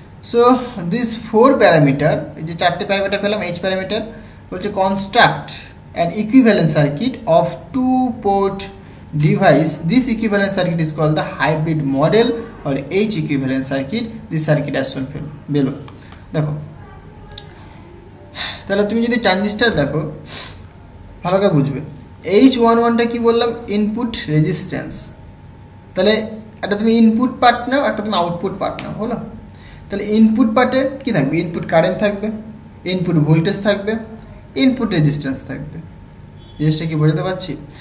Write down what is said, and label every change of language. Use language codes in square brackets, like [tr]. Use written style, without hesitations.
[en] so this 4 parameter, [bn] এই যে 4টে parameter পেলাম, এইচ প্যারামিটার বলছে [en] Construct an equivalent circuit of 2 port device. This equivalent circuit is called the hybrid model or H equivalent circuit. This circuit as shown below. [bn] দেখো, তাহলে তুমি যদি transistor দেখো ভালো করে বুঝবে, H11টা কি বললাম, ইনপুট রেজিস্ট্যান্স। তাহলে একটা তুমি ইনপুট পার্ট নাও, একটা তুমি আউটপুট পার্ট নাও, হলো। তাহলে ইনপুট পার্টে কি থাকবে, ইনপুট কারেন্ট থাকবে, ইনপুট ভোল্টেজ থাকবে, ইনপুট রেজিস্ট্যান্স থাকবে। জিনিসটা কি বোঝাতে পারছি?